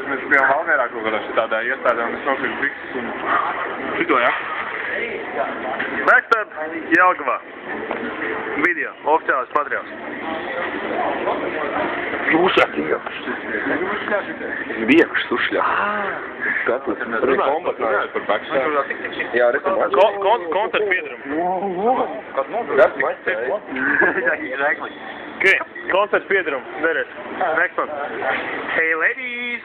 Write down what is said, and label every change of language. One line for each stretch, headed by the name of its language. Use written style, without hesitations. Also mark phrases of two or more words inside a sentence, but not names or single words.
Latvian: bijām Valmierā kaut kādā šitādā iestādē, un es nopirku bikses un šito, ja? Backstab Jelgavā. Video, oficiālais materiāls.
Russian: Слушай, Век, слушай. Как вы?
Latvian: Kombat runājot par backstab. Jā, rekomendāciju. Koncertu piedarumu. Okay, koncertu piedarumu.
English: There it is. Next one. Hey ladies!